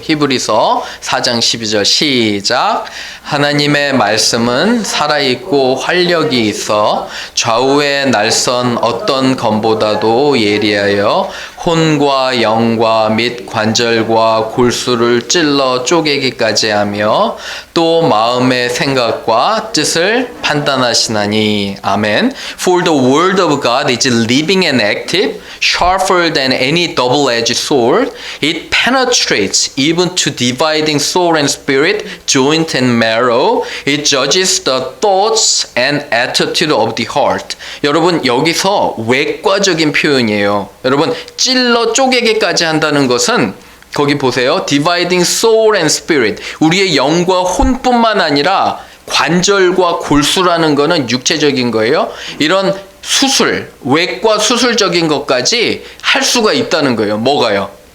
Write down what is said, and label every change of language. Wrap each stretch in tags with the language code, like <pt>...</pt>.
<ko>히브리서 4장 12절 시작. 하나님의 말씀은 살아있고 활력이 있어 좌우의 날선 어떤 검보다도 예리하여 혼과 영과 및 관절과 골수를 찔러 쪼개기까지 하며 또 마음의 생각과 뜻을 판단하시나니. 아멘.</ko> <en>For the word of God is living and active, sharper than any double-edged sword. It penetrates even to dividing soul and spirit, joint and marrow. It judges the thoughts and attitude of the heart.</en> <ko>여러분 여기서 외과적인 표현이에요. 여러분 찔러 쪼개기까지 한다는 것은 거기 보세요.</ko> <en>Dividing soul and spirit.</en> <ko>우리의 영과 혼뿐만 아니라 관절과 골수라는 것은 육체적인 거예요. 이런 수술, 외과 수술적인 것까지 할 수가 있다는 거예요. 뭐가요?</ko>